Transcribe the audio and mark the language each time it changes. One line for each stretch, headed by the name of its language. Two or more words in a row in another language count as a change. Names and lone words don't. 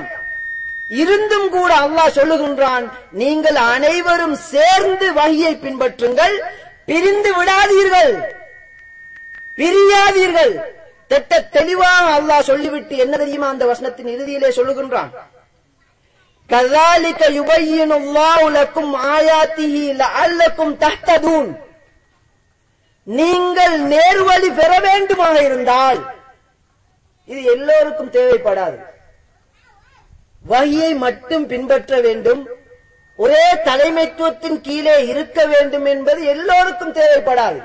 Tamil: இருந்தும் கூட அல்லாஹ் சொல்லுகின்றான், நீங்கள் அனைவரும் சேர்ந்து வஹியை பின்பற்றுங்கள், பிரிந்து விடாதீர்கள், பிரியாதீர்கள். திட்ட தெளிவாக அல்லாஹ் சொல்லிவிட்டு என்ன தெரியுமா அந்த வசனத்தின் இறுதியிலே சொல்லுகின்றான்,
Arabic: கذلك يبين الله لكم آياته لعلكم تهتدون.
Tamil: நீங்கள் நேர்வழி பெற வேண்டுமாக இருந்தால், இது எல்லோருக்கும் தேவைப்படாது. வஹியை மட்டும் பின்பற்ற வேண்டும், ஒரே தலைமைத்துவத்தின் கீழே இருக்க வேண்டும் என்பது எல்லோருக்கும் தேவைப்படாது.